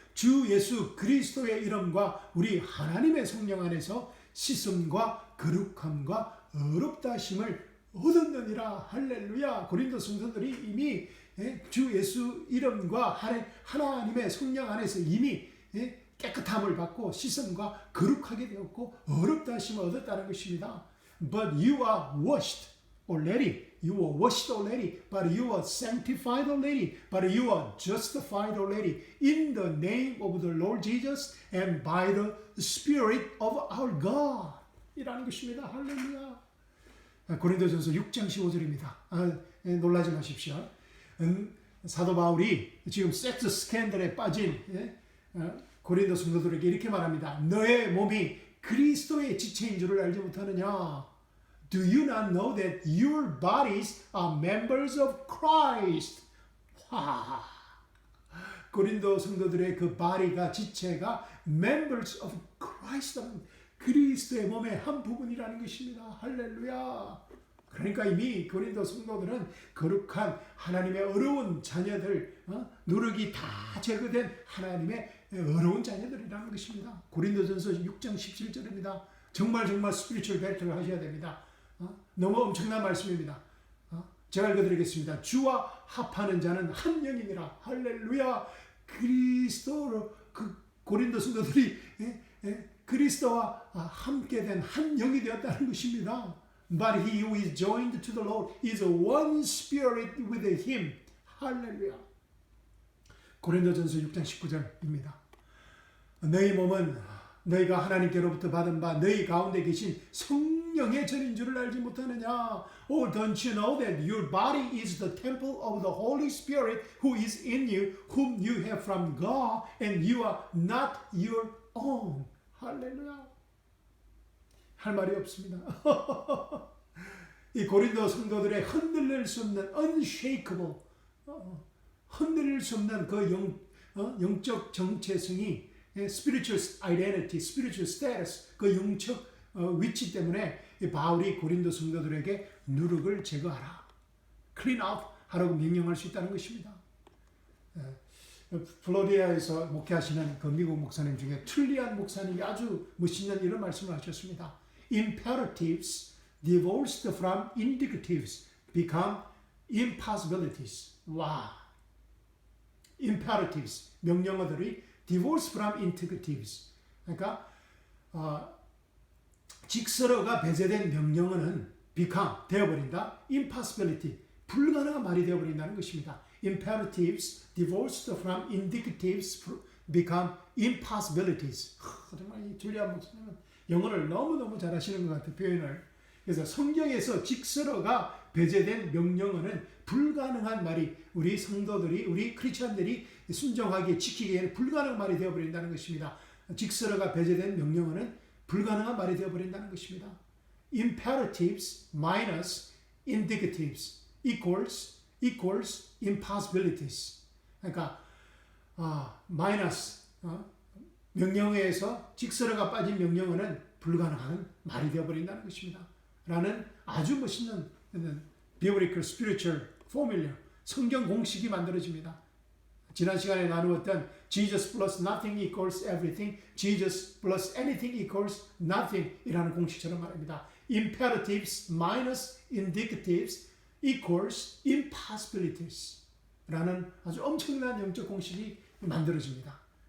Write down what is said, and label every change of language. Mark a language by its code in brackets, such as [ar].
[ko] 주 예수 그리스도의 이름과 우리 하나님의 성령 안에서 씻음과 거룩함과 의롭다 하심을 얻었느니라. 할렐루야. 고린도 성도들이 이미 주 예수 이름과 하나님의 성령 안에서 이미 깨끗함을 받고 씻음과 거룩하게 되었고 의롭다 하심을 얻었다는 것입니다. [en] But you are washed already. You were washed already. But you are sanctified already. But you are justified already. In the name of the Lord Jesus and by the Spirit of our God. [ko] 이라는 것입니다. 할렐루야. 고린도전서 6장 15절입니다. 놀라지 마십시오. 사도 바울이 지금 섹스 스캔들에 빠진 고린도 성도들에게 이렇게 말합니다. 너의 몸이 그리스도의 지체인 줄을 알지 못하느냐? [en] Do you not know that your bodies are members of Christ? [ko] 와, 고린도 성도들의 그 body가 지체가 [en] members of Christ, [ko] 그리스도의 몸의 한 부분이라는 것입니다. 할렐루야. 그러니까 이미 고린도 성도들은 거룩한 하나님의 어려운 자녀들, 누룩이 다 제거된 하나님의 어려운 자녀들이라는 것입니다. 고린도전서 6장 17절입니다. 정말 스피리추얼 배틀을 하셔야 됩니다. 너무 엄청난 말씀입니다. 제가 읽어드리겠습니다. 주와 합하는 자는 한 영이니라. 할렐루야. 그리스도로 고린도 성도들이 그리스도와 함께 된 한 영이 되었다는 것입니다. [en] But he who is joined to the Lord is one spirit with him. [ko] 할렐루야. 고린도전서 6장 19절입니다. 너희 몸은 너희가 하나님께로부터 받은 바 너희 가운데 계신 성령의 전인 줄을 알지 못하느냐? [en] Or don't you know that your body is the temple of the Holy Spirit who is in you, whom you have from God, and you are not your own. [ko] 할렐루야. 할 말이 없습니다. 이 고린도 성도들의 흔들릴 수 없는 unshakable, 흔들릴 수 없는 그 영적 정체성이 [en] spiritual identity, spiritual status, [ko] 그 영적 위치 때문에 바울이 고린도 성도들에게 누룩을 제거하라, clean out 하라고 명령할 수 있다는 것입니다. 플로리다에서 목회하시는 그 미국 목사님 중에 툴리안 목사님이 아주 멋있는 이런 말씀을 하셨습니다. [en] Imperatives divorced from indicatives become impossibilities. 와, imperatives [ko] 명령어들이 [en] divorced from indicatives. [ko] 그러니까 직설어가 배제된 명령어는 become 되어버린다. impossibility 불가능한 말이 되어버린다는 것입니다. [en] Imperatives divorced from indicatives become impossibilities. [ko] 정말 이 줄리안 목사님은 영어를 너무너무 잘하시는 것 같아요. 표현을. 그래서 성경에서 직설어가 배제된 명령어는 불가능한 말이 우리 성도들이 우리 크리스천들이 순종하게 지키기에는 불가능한 말이 되어버린다는 것입니다. 직설어가 배제된 명령어는 불가능한 말이 되어버린다는 것입니다. [en] Imperatives minus indicatives equals impossibilities. [ko] 그러니까 마이너스 명령어에서 직설어가 빠진 명령어는 불가능한 말이 되어버린다는 것입니다. 라는 아주 멋있는 [en] biblical spiritual formula, [ko] 성경 공식이 만들어집니다. 지난 시간에 나누었던 [en] Jesus plus nothing equals everything, Jesus plus anything equals nothing [ko] 이라는 공식처럼 말입니다. [en] Imperatives minus indicatives equals impossibilities [ko] 라는 아주 엄청난 영적 공식이 만들어집니다.